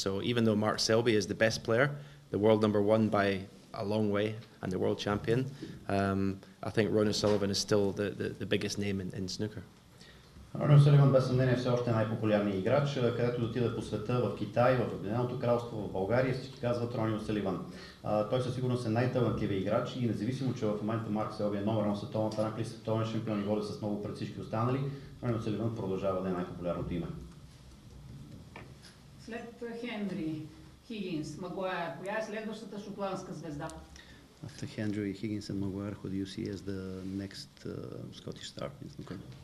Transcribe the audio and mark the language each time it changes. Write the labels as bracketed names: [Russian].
[English] So even though Mark Selby is the best player, the world #1 by a long way, and the world champion, I think Ronie O'Sъливан is still the biggest name in snooker. [Bulgarian] Рони О'Съливан без съмнение все още е най-популярният играч, където отида по света, в Китай, в Обединеното кралство, в България, всички казват Рони О'Съливан. Той със сигурност е най-талантливият играч и независимо, че в момента Марк Селби е номер 1 в световната ранглиста, световен шампион и води с много пред всички останали, Рони О'Съливан продължава да е най-популярното име. След Хендри, Хигинс, Магуайр, коя е следващата шотландска звезда? [English] After Хендри, Хигинс and Maguire, who do you see as the next Scottish star in snooker?